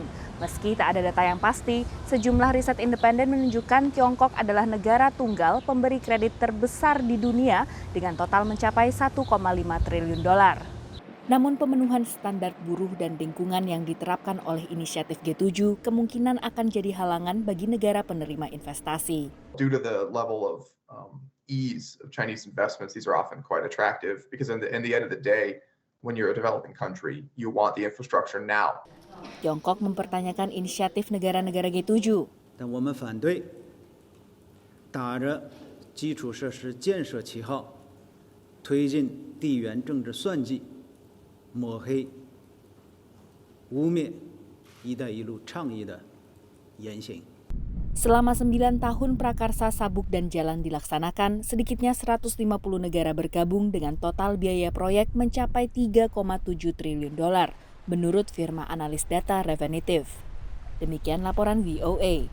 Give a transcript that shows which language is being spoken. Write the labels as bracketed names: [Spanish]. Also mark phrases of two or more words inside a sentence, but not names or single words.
[Indonesian] Meski tak ada data yang pasti, sejumlah riset independen menunjukkan Tiongkok adalah negara tunggal pemberi kredit terbesar di dunia dengan total mencapai 1,5 triliun dolar. Namun pemenuhan standar buruh dan lingkungan yang diterapkan oleh inisiatif G7 kemungkinan akan jadi halangan bagi negara penerima investasi. [English] Due to the level of ease of Chinese investments, these are often quite attractive because in the end of the day, when you're a developing country, you want the infrastructure now. [Indonesian] Tiongkok mempertanyakan inisiatif negara-negara G7. [Chinese] 但我们反对打着基础设施建设旗号，推进地缘政治算计。抹黑、污蔑“一带一路”倡议的言行。 [Indonesian] Selama 9 tahun prakarsa sabuk dan jalan dilaksanakan, sedikitnya 150 negara bergabung dengan total biaya proyek mencapai 3,7 triliun dolar, menurut firma analis data Refinitiv. Demikian laporan VOA.